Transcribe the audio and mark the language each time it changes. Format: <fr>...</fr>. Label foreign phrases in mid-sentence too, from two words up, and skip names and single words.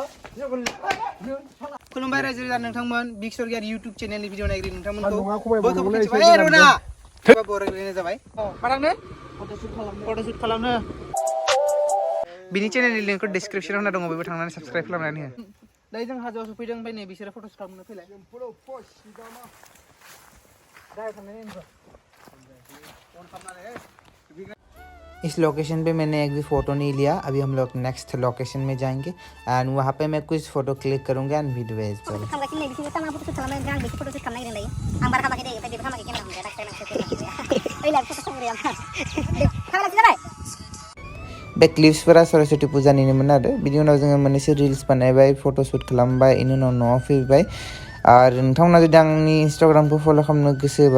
<brx>हिनजाव गोरलै लाग्रा खुलुमबाय रायजो राजा नोंथांमोन बिग स्वर्गियारि इउटिउब चेनेलनि भिडिअ नायगिरि नोंथांमोनखौ बयखौबो मिथिबाय ए रना बरायलायनाय जाबाय मा थांनो फट'शुट खालामनो बिनि चेनेलनि लिंकखौ डिसक्रिपसनाव होना दङ बयबो थांनानै साबस्क्राइब खालामनानै हो दायो जों हाजोआव सफैदों ओमफ्राय नै बिसोरो फट'शुट खालामनो फैलाय</brx> <hi>इस लोकेशन पे मैंने एक भी फ़ोटो नहीं लिया। अभी हम लोग</hi> <en>next location</en> <hi>में जाएंगे एंड वहाँ पे मैं कुछ फ़ोटो क्लिक करूँगा एंड वीडियो एज पर</hi> <brx>बे क्लिप्सफोरा सरस्वती फुजानिनोमोन आरो बिनि उनाव जोङो मोननैसो रिल्स बानायबाय फट'शुट खालामबाय इनि उनाव न'आव फैबाय आरो नोंथांमोना जुदि आंनि इन्स्टाग्रामखौ फल' खालामनो गोसोबा</brx>